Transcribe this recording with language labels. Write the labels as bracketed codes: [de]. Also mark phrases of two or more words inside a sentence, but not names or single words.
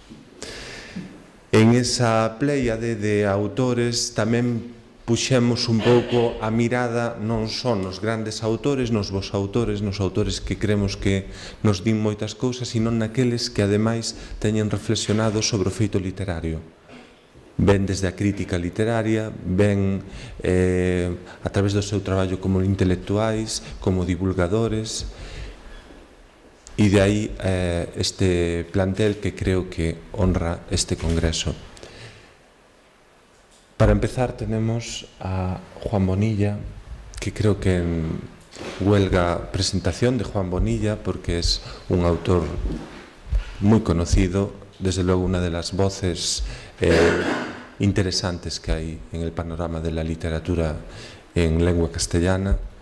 [gl] En esa pléiade de autores tamén puxemos un pouco a mirada non só nos grandes autores, nos vos autores, nos autores que creemos que nos din moitas cousas, sino naqueles que ademais teñen reflexionado sobre o feito literario. Ben desde a crítica literaria, ben a través do seu traballo como intelectuais, como divulgadores, e de aí este plantel que creo que honra este congreso. [es] Para empezar tenemos a Juan Bonilla, que creo que huelga presentación de Juan Bonilla porque es un autor muy conocido, desde luego una de las voces interesantes que hay en el panorama de la literatura en lengua castellana.